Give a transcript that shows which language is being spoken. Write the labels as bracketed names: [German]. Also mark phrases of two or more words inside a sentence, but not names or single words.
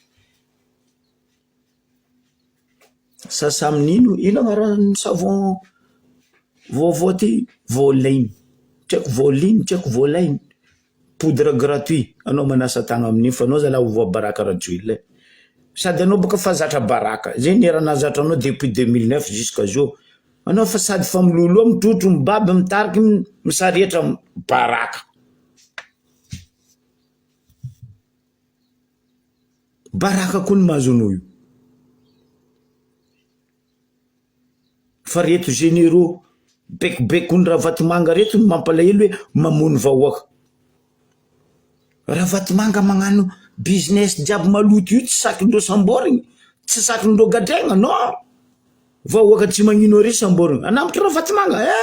[Malagasy] sasa amin'ino ino agnarany savon vaovao ty Voline check Voline check Voline [French] poudre gratuit [Malagasy] anao manasa tagna amin'iny fa anao zala voabaraka Rajoelina sady anao boka fa zatra baraka zay ny raha nazatra anao [French] depuis 2009 jusqu'à jour [Malagasy] anao fa sady fa miloloha mitrotro mibaby mitariky misaretra baraka baraka koa ny mahazo anao io fa reto généraux bekibekony raha vatomanga reto ny mampalahelo hoe mamony vahoaka raha vatomanga magnano business jiaby maloto io tsy sakindreo samborigny tsy sakindreo gadregna non vahoaka tsy magnino ary samborigna anambotra raha Vatomanga